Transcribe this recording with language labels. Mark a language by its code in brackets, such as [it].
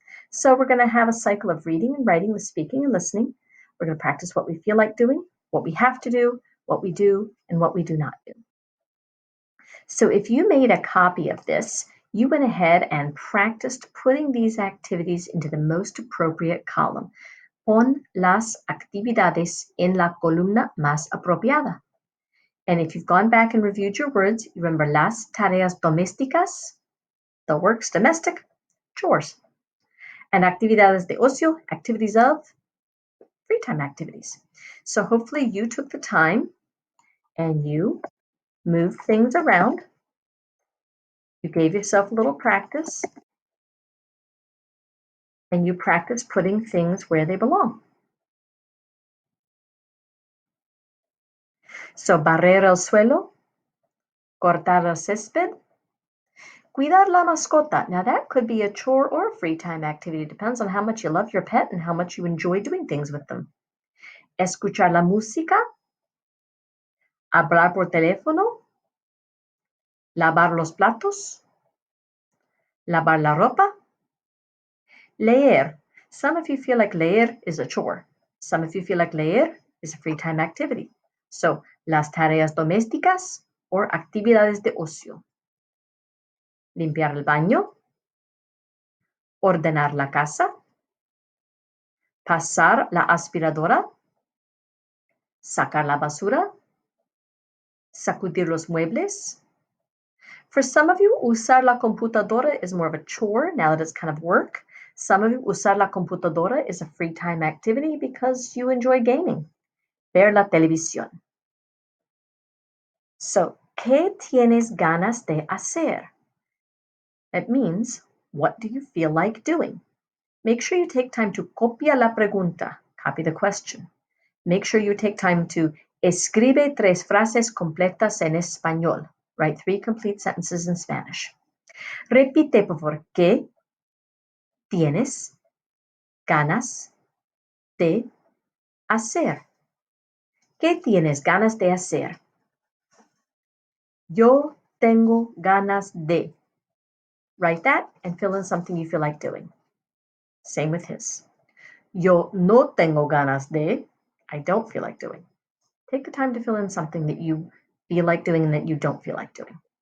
[en] So we're going to have a cycle of reading and writing with speaking and listening. We're going to practice what we feel like doing, what we have to do, what we do, and what we do not do. So if you made a copy of this, you went ahead and practiced putting these activities into the most appropriate column. [es] Pon las actividades en la columna más apropiada. [en] And if you've gone back and reviewed your words, you remember [es] las tareas domésticas, [en] the works, domestic, chores. And [es] actividades de ocio, [en] activities of free time activities. So hopefully you took the time and you moved things around. You gave yourself a little practice and you practiced putting things where they belong. [es] So barrer el suelo, cortar el césped, cuidar la mascota. [en] Now that could be a chore or a free time activity. It depends on how much you love your pet and how much you enjoy doing things with them. [es] Escuchar la música, hablar por teléfono, lavar los platos, lavar la ropa, leer. [en] Some of you feel like leer is a chore. Some of you feel like leer is a free time activity. [es] So, las tareas domésticas or actividades de ocio. Limpiar el baño, ordenar la casa, pasar la aspiradora, sacar la basura, sacudir los muebles. [en] For some of you, [es] usar la computadora [en] is more of a chore now that it's kind of work. Some of you, [es] usar la computadora [en] is a free time activity because you enjoy gaming. [es] Ver la televisión. So, ¿qué tienes ganas de hacer? [en] That means, what do you feel like doing? Make sure you take time to [es] copia la pregunta, [en] copy the question. Make sure you take time to [es] escribe 3 frases completas en español. [en] Write 3 complete sentences in Spanish. [es] Repite, por favor, ¿qué tienes ganas de hacer? ¿Qué tienes ganas de hacer? Yo tengo ganas de. [en] Write that and fill in something you feel like doing. Same with his. [es] Yo no tengo ganas de. [en] I don't feel like doing. Take the time to fill in something that you feel like doing and that you don't feel like doing.